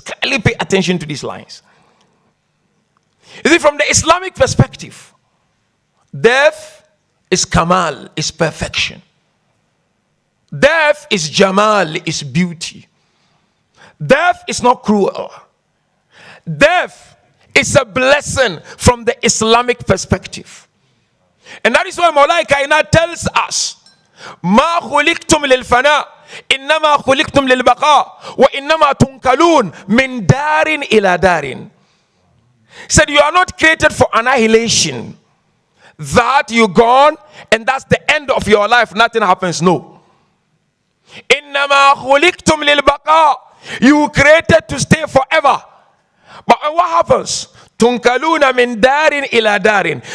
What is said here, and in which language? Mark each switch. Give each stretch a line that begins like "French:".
English: Kindly pay attention to these lines. You see, from the Islamic perspective, death is kamal, is perfection. Death is jamal, is beauty. Death is not cruel. Death is a blessing from the Islamic perspective. And that is why Maulai Kainat tells us,
Arabic: ما خلقتم للفناء إنما خلقتم للبقاء وإنما تنقلون من دار إلى دار.
English: Said you are not created for annihilation, that you're gone and that's the end of your life, nothing happens.
Arabic: No. إنما خلقتم للبقاء.
English: You created to stay forever. But what happens?
Arabic: تنقلون من دار إلى دار.